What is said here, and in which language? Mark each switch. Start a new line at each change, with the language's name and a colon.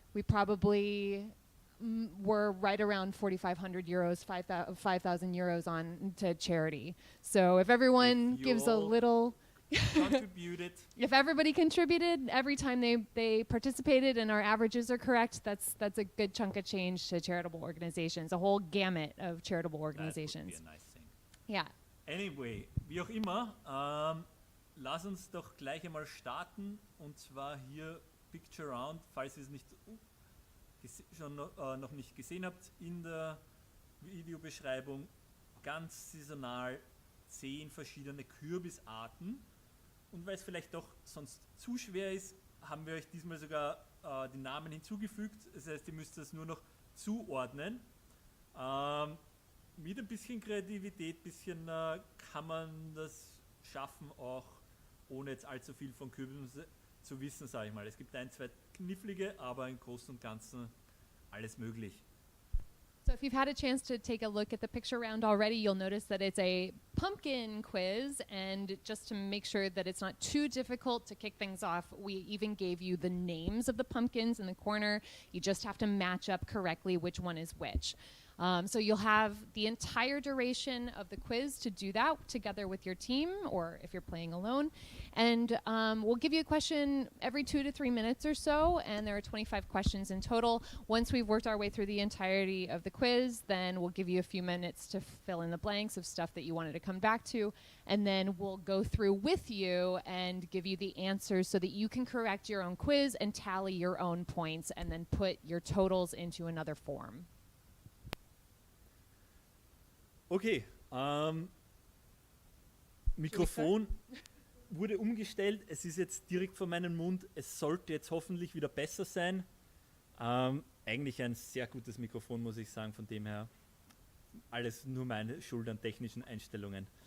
English: We probably were right around 4,500 euros, 5,000 euros on to charity. So if everyone gives a little... Contributed. If everybody contributed every time they participated and our averages are correct, that's a good chunk of change to charitable organizations, a whole gamut of charitable organizations. That would be a nice thing. Yeah.
German: Anyway, wie auch immer, lass uns doch gleich einmal starten, und zwar hier Picture Round, falls ihr es nicht noch nicht gesehen habt, in der Videobeschreibung, ganz saisonal, 10 verschiedene Kürbisarten. Und weil es vielleicht doch sonst zu schwer ist, haben wir euch diesmal sogar die Namen hinzugefügt. Das heißt, ihr müsst das nur noch zuordnen. Mit ein bisschen Kreativität, kann man das schaffen, auch ohne jetzt allzu viel von Kürbis zu wissen, sage ich mal. Es gibt ein, zwei knifflige, aber im Großen und Ganzen alles möglich.
English: So if you've had a chance to take a look at the picture round already, you'll notice that it's a pumpkin quiz, and just to make sure that it's not too difficult to kick things off, we even gave you the names of the pumpkins in the corner. You just have to match up correctly which one is which. So you'll have the entire duration of the quiz to do that together with your team, or if you're playing alone. And we'll give you a question every 2 to 3 minutes or so, and there are 25 questions in total. Once we've worked our way through the entirety of the quiz, then we'll give you a few minutes to fill in the blanks of stuff that you wanted to come back to, and then we'll go through with you and give you the answers so that you can correct your own quiz and tally your own points, and then put your totals into another form.
German: Okay, Mikrofon wurde umgestellt, es ist jetzt direkt vor meinem Mund, es sollte jetzt hoffentlich wieder besser sein. Eigentlich ein sehr gutes Mikrofon, muss ich sagen, von dem her alles nur meine Schuld an technischen Einstellungen.